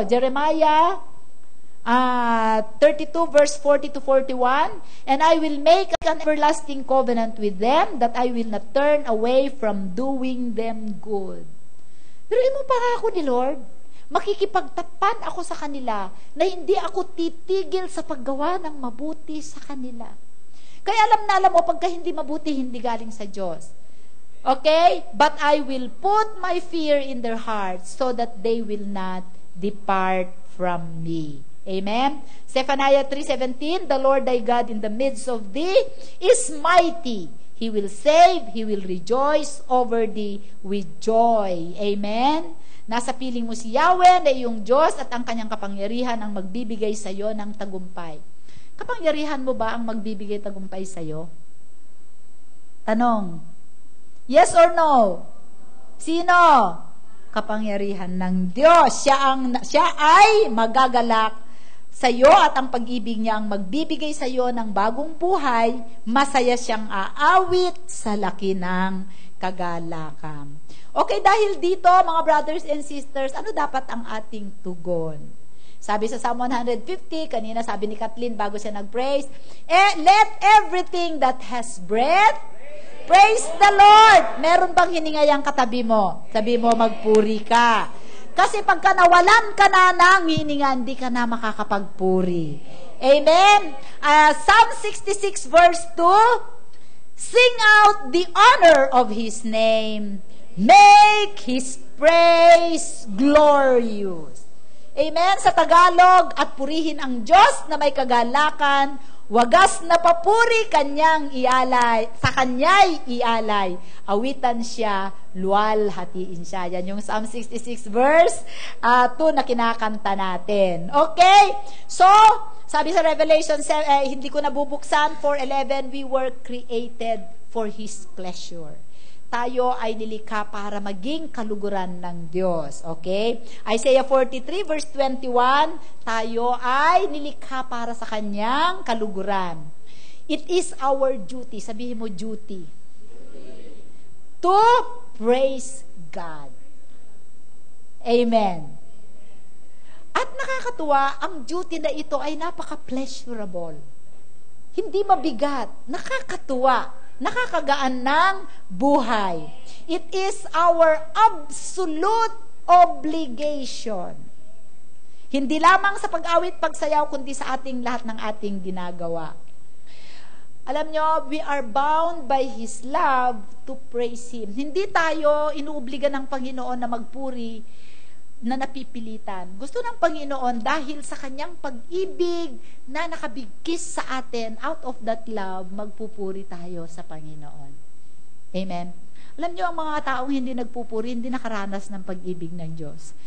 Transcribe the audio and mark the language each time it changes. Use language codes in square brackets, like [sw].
[en] Jeremiah 32 verse 40 to 41, and I will make an everlasting covenant with them that I will not turn away from doing them good. [tl] Pero mo para ako ni Lord, makikipagtapan ako sa kanila na hindi ako titigil sa paggawa ng mabuti sa kanila. Kaya alam mo, pagka hindi mabuti, hindi galing sa Diyos. [en] Okay? But I will put my fear in their hearts so that they will not depart from me. Amen? Zephaniah 3:17, the Lord thy God in the midst of thee is mighty. He will save, He will rejoice over thee with joy. Amen? [tl] Nasa piling mo si Yahweh na iyong Diyos at ang kanyang kapangyarihan ang magbibigay sa iyo ng tagumpay. Kapangyarihan mo ba ang magbibigay tagumpay sa iyo? Tanong. [en] Yes or no? [tl] Sino? Kapangyarihan ng Diyos. Siya ay magagalak sa iyo at ang pag-ibig niya ang magbibigay sa iyo ng bagong buhay, masaya siyang aawit sa laki ng kagalakan. Okay, dahil dito, mga [en] brothers and sisters, [tl] ano dapat ang ating tugon? Sabi sa Psalm 150, kanina sabi ni Kathleen bago siya nag-praise, [en] let everything that has breath, praise the Lord! [tl] Meron bang hiningayang katabi mo? Sabi mo, magpuri ka. Kasi pagka nawalan ka na ng hininga, hindi ka na makakapagpuri. [en] Amen? Psalm 66 verse 2, sing out the honor of His name, make His praise glorious. Amen? [tl] Sa Tagalog, at purihin ang Diyos na may kagalakan, wagas na papuri kanyang ialay, sa kanya'y ialay, awitan siya, luwal hatiin siya. Yan yung Psalm 66 verse 2 na kinakanta natin. Okay? [en] So, sabi sa Revelation, [tl] hindi ko nabubuksan, [en] 4:11, we were created for His pleasure. [tl] Tayo ay nilikha para maging kaluguran ng Diyos. Okay? Isaiah 43 verse 21, tayo ay nilikha para sa Kanyang kaluguran. [en] It is our duty, [tl] sabihin mo [en] duty, to praise God. Amen. [tl] At nakakatuwa, ang duty na ito ay napaka-pleasurable. Hindi mabigat, nakakatuwa. Nakakagaan ng buhay. [en] It is our absolute obligation. [tl] Hindi lamang sa pag-awit, pagsayaw, kundi sa ating lahat ng ating ginagawa. Alam nyo, [en] we are bound by His love to praise Him. [tl] Hindi tayo inuobliga ng Panginoon na magpuri na napipilitan. Gusto ng Panginoon dahil sa Kanyang pag-ibig na nakabigkis sa atin, [en] out of that love, [tl] magpupuri tayo sa Panginoon. Amen? Alam niyo, ang mga taong hindi nagpupuri, hindi nakaranas ng pag-ibig ng Diyos.